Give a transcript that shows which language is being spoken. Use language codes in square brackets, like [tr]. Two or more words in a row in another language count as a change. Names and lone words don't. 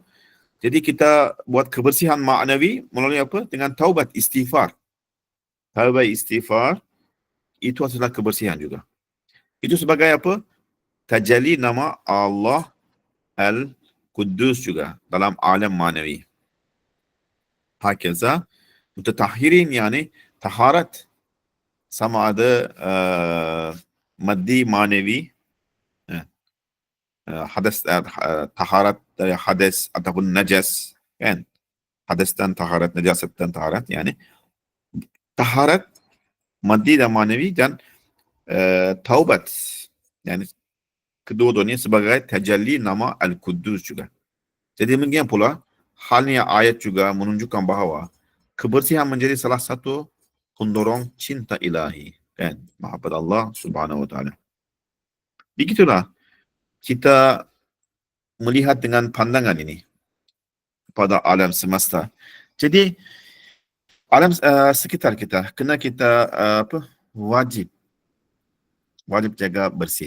[ms] Jadi kita buat kebersihan maknawi melalui apa? Dengan taubat, istighfar. Taubat istighfar itu adalah kebersihan juga. Itu sebagai apa? Tajalli nama Allah kudus juga dalam alam manevi. [ar] هكذا متطهرين [ms] yani taharat sama ada maddi manevi, hadas taharat dari hades ataupun najas kan, [tr] hadastan taharat, najasatan taharat, [ms] yani taharat maddi dan manevi dan taubat, yani kedua-duanya sebagai tajalli nama Al-Quddus juga. Jadi demikian pula halnya ayat juga menunjukkan bahawa kebersihan menjadi salah satu pendorong cinta ilahi, kan, [ar] محبة الله سبحانه وتعالى. [ms] Begitulah kita melihat dengan pandangan ini pada alam semesta. Jadi alam sekitar kita kena kita wajib jaga bersih.